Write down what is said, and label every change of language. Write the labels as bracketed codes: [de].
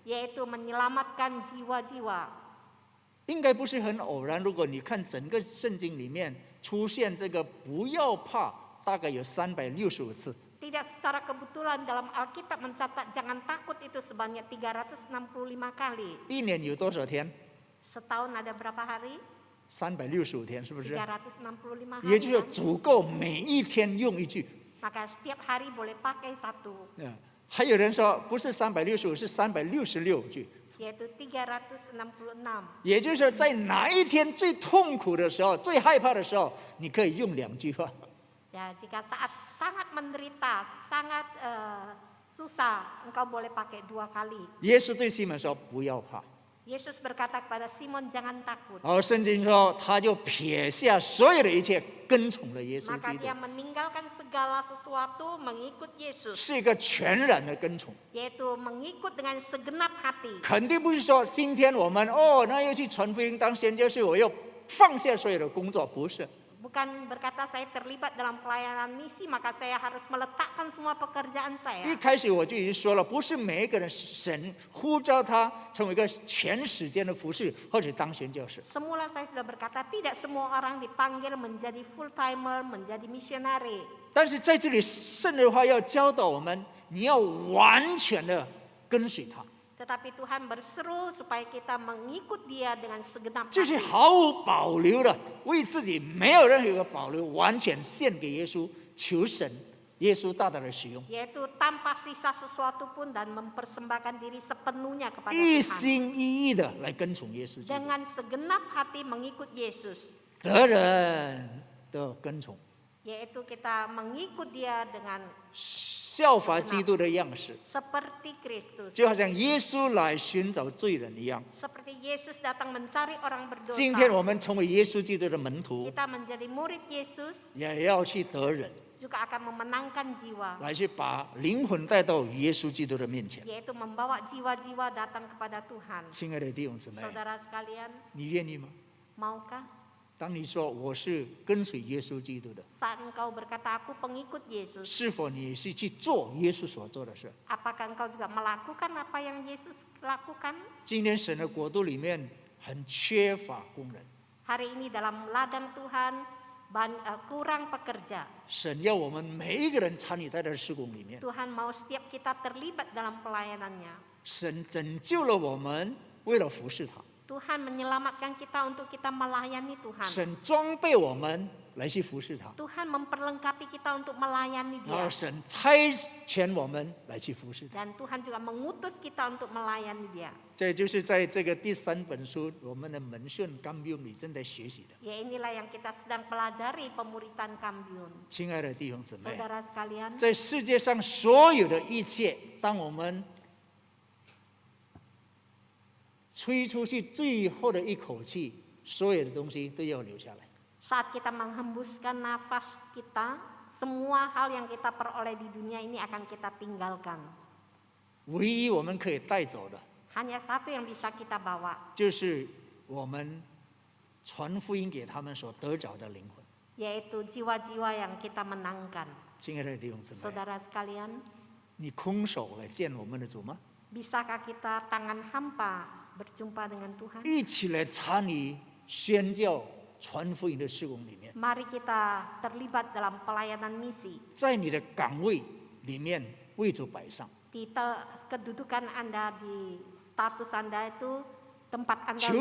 [id] yaitu menyelamatkan jiwa-jiwa. [zh] 应该不是很偶然，如果你看整个圣经里面出现这个“不要怕”，大概有365次。 [id] Tidak secara kebetulan dalam Alkitab mencatat jangan takut itu sebanyak 365 kali. [zh] 一年有多少天？ [id] Setahun ada berapa hari? [zh] 365天，是不是？ [id] 365 hari. [zh] 也就是说 [id] kan? [zh] 足够每一天用一句。 [id] Maka setiap hari boleh pakai satu, [zh] 还有人说不是365，是366句。 [id] yaitu 366. [zh] 也就是说，在哪一天最痛苦的时候、最害怕的时候，你可以用2句话。 [id] Ya, jika saat sangat menderita, sangat susah, engkau boleh pakai 2 kali. [zh] 耶稣对西门说：“不要怕。” [id] Yesus berkata kepada Simon, jangan takut. [zh] 然后圣经说，他就撇下所有的一切，跟从了耶稣 [id] Maka [zh] 基督 [id] dia，meninggalkan segala sesuatu mengikut Yesus, [zh] 是一个全然的跟从。 [id] yaitu mengikut dengan segenap hati. [zh] 肯定不是说今天我们那要去传福音当宣教士，我要放下所有的工作，不是。 [id] Bukan berkata saya terlibat dalam pelayanan misi, maka saya harus meletakkan semua pekerjaan [zh] 一 [id] saya. [zh] 开始我就已经说了，不是每一个人神呼召他成为一个全时间的服侍或者当宣教士。 [id] Semula saya sudah berkata tidak semua orang dipanggil menjadi full timer, menjadi missionary. [zh] 但是在这里，圣的话要教导我们，你要完全的跟随他， [id] Tetapi Tuhan berseru supaya kita mengikut Dia dengan segenap [zh] 这是 [id] hati. [zh] 毫无保留的，为自己没有任何一个保留，完全献给耶稣，求神耶稣大大的使用， [id] Yaitu tanpa sisa sesuatu pun dan mempersembahkan diri sepenuhnya kepada [zh] 一 [id] Tuhan. [zh] 心一意的来跟从耶稣基督， [id] Dengan segenap hati mengikut Yesus. [zh] 得人的跟从， [id] Yaitu kita mengikut Dia dengan [zh] 效法基督的样式， [id] seperti Kristus. [zh] 就好像耶稣来寻找罪人一样。 [id] Seperti Yesus datang mencari orang [zh] 今天 [id] berdosa. [zh] 我们成为耶稣基督的门徒， [id] Kita menjadi murid Yesus [zh] 也要去得人， [id] juga akan memenangkan jiwa, [zh] 来去把灵魂带到耶稣基督的面前。 [id] yaitu membawa jiwa-jiwa datang kepada Tuhan. [zh] 亲爱的弟兄姊妹， [id] Saudara sekalian, [zh] 你愿意吗？ [id] maukah [zh] 当你说我是跟随耶稣基督的， [id] saat engkau berkata aku pengikut Yesus, [zh] 是否你是去做耶稣所做的事？ [id] apakah engkau juga melakukan apa yang Yesus lakukan? [zh] 今天神的国度里面很缺乏工人， [id] Hari ini dalam ladang Tuhan kurang pekerja. [zh] 神要我们每一个人参与在这事工里面。 [id] Tuhan mau setiap kita terlibat dalam pelayanannya. [zh] 神拯救了我们，为了服侍他； [id] Tuhan menyelamatkan kita untuk kita melayani Tuhan. [zh] 神装备我们来去服侍他， [id] Tuhan memperlengkapi kita untuk melayani [zh] 然后 [id] Dia. [zh] 神差遣我们来去服侍他。 [id] Dan Tuhan juga mengutus kita untuk melayani Dia. [zh] 这就是在这个第3本书我们的门训纲标里正在学习的。 [id] Ya inilah yang kita sedang pelajari pemuritan Kambyun. [zh] 亲爱的弟兄姊妹， [id] Saudara sekalian, [zh] 在世界上所有的一切，当我们吹出去最后的一口气，所有的东西都要留下来。 [id] saat kita menghembuskan nafas kita, semua hal yang kita peroleh di dunia ini akan kita tinggalkan. [zh] 唯一我们可以带走的， [id] Hanya satu yang bisa kita bawa, [zh] 就是我们传福音给他们所得着的灵魂。 [id] yaitu jiwa-jiwa yang kita menangkan. [zh] 亲爱的弟兄姊妹， [id] Saudara sekalian, [zh] 你空手来见我们的主吗？ [id] bisakah kita tangan hampa berjumpa dengan Tuhan? [zh] 一起来参与宣教、传福音的事工里面， [id] Mari kita terlibat dalam pelayanan misi. [zh] 在你的岗位里面为主摆上。 [id] Di kedudukan Anda, di status Anda itu tempat Anda [zh] 求